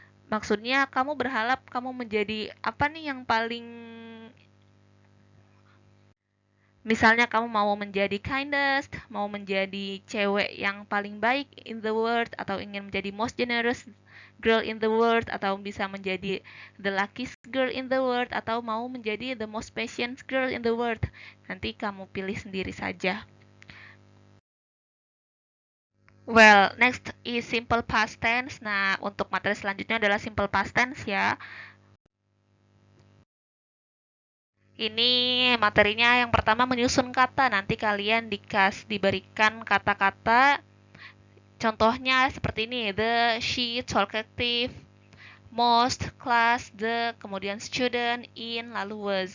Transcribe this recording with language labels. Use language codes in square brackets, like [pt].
[id] Maksudnya kamu berharap kamu menjadi apa nih yang paling, misalnya kamu mau menjadi kindest, mau menjadi cewek yang paling baik [en] in the world, [id] atau ingin menjadi [en] most generous girl in the world, [id] atau bisa menjadi [en] the luckiest girl in the world, [id] atau mau menjadi [en] the most patient girl in the world. [id] Nanti kamu pilih sendiri saja. [en] Well, next is simple past tense. [id] Nah, untuk materi selanjutnya adalah simple past tense ya. Ini materinya yang pertama menyusun kata. Nanti kalian diberikan kata-kata. Contohnya seperti ini, [en] the, she, talkative, most, class, the, [id] kemudian [en] student, in, [id] lalu [en] was.